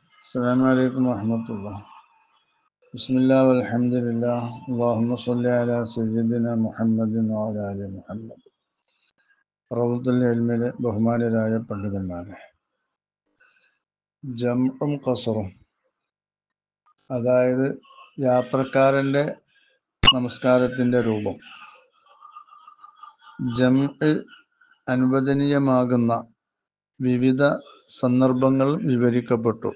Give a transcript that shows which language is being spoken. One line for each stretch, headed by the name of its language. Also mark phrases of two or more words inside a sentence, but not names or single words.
Arabic: السلام عليكم ورحمة الله. بسم الله والحمد لله. اللهم صل على سيدنا محمد وعلى آل محمد.
Malayalam: റൗദത്തുൽ ഇൽമിലെ ബഹുമാനരായ പണ്ഡിതന്മാരെ, ജംഉം ഖസറും, അതായത് യാത്രക്കാരൻ്റെ നമസ്കാരത്തിൻ്റെ രൂപം. ജംഉ അനുവദനീയമാകുന്ന വിവിധ സന്ദർഭങ്ങൾ വിവരിക്കപ്പെട്ടു.